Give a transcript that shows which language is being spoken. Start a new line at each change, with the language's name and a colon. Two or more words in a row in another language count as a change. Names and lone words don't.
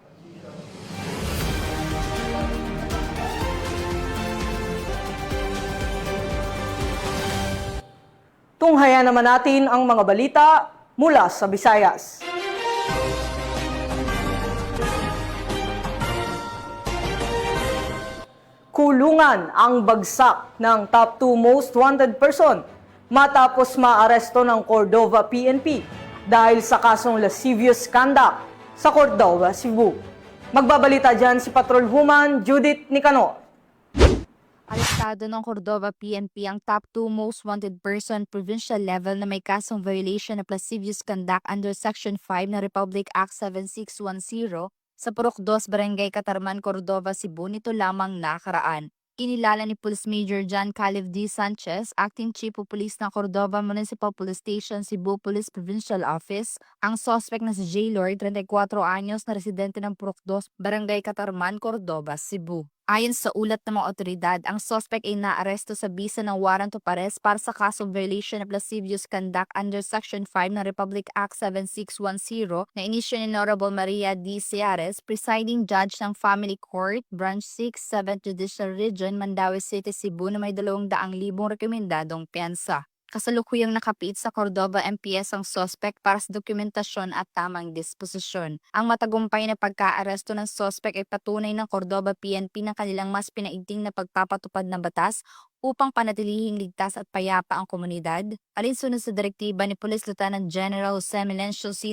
Filipino: Tunghayan naman natin ang mga balita mula sa Visayas. Kulungan ang bagsak ng
English: top 2 most wanted person
Filipino: matapos maaresto ng Cordova PNP dahil sa kasong
English: lascivious conduct
Filipino: sa Cordova, Cebu. Magbabalita dyan si Patrolwoman Judith Nicanor. Arestado ng Cordova PNP ang
English: top 2 most wanted person provincial level
Filipino: na may kasong
English: violation of lascivious conduct under Section 5
Filipino: ng Republic Act 7610 sa Purok 2, Barangay Catarman, Cordova, Cebu nito lamang nakaraan. Kinilala ni Police Major John Caleb D. Sanchez,
English: Acting Chief of Police
Filipino: ng Cordova Municipal Police Station, Cebu Police Provincial Office, ang suspect na si J. Lord, 34 anyos na residente ng Purok 2, Barangay Catarman, Cordova, Cebu. Ayon sa ulat ng mga otoridad, ang suspect ay naaresto sa bisa ng
English: warrant of arrest
Filipino: para sa kasong
English: violation of lascivious conduct under Section 5
Filipino: ng Republic Act 7610 na inisyo ni Honorable Maria D. Ciares,
English: presiding judge
Filipino: ng Family Court, Branch 6, 7th Judicial Region, Mandaue City, Cebu na may 200,000 rekomendadong piyansa. Kasalukuyang nakapiit sa Cordova MPS ang suspect para sa dokumentasyon at tamang disposisyon. Ang matagumpay na pagkaaresto ng suspect ay patunay ng Cordova PNP na kanilang mas pinaigting na pagpapatupad ng batas upang panatilihing ligtas at payapa ang komunidad, alinsunod sa direktiba ni Police Lieutenant General Jose Melencio C.